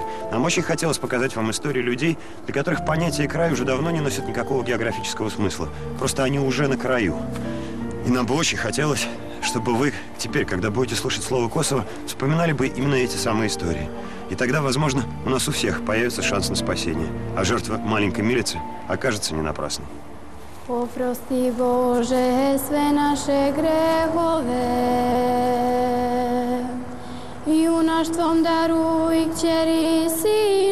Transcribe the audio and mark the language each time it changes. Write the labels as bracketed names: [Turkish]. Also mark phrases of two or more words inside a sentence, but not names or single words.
[Russian] Нам очень хотелось показать вам истории людей, для которых понятие «край» уже давно не носит никакого географического смысла. Просто они уже на краю. И нам бы очень хотелось, чтобы вы теперь, когда будете слушать слово «Косово», вспоминали бы именно эти самые истории. И тогда, возможно, у нас у всех появится шанс на спасение. А жертва маленькой милицы окажется не напрасной. [Serbian] Oprosti Bože sve naše grehove, junaštvom daruj kćeri si